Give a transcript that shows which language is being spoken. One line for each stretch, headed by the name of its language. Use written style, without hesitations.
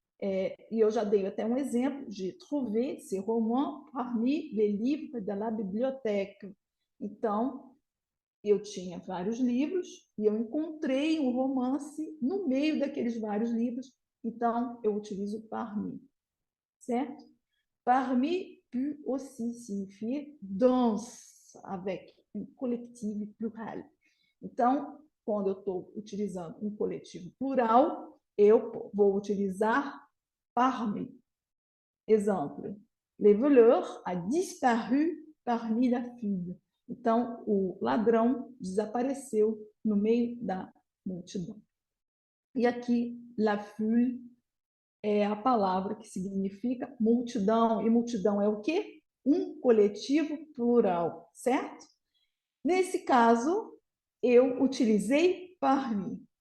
Portuguese: E eu já dei até um exemplo de
French: trouver ces romans parmi les livres de la bibliothèque.
Portuguese: Então, eu tinha vários livros e eu encontrei um romance no meio daqueles vários livros, então eu utilizo parmi, certo?
French: Parmi peut aussi signifier dans,
Portuguese: avec um coletivo plural. Então, quando eu estou utilizando um coletivo plural, eu vou utilizar parmi.
French: Exemplo, le voleur a disparu parmi la foule.
Portuguese: Então, o ladrão desapareceu no meio da multidão. E aqui, la foule é a palavra que significa multidão. E multidão é o quê? Um coletivo plural, certo? Nesse caso, eu utilizei parmi.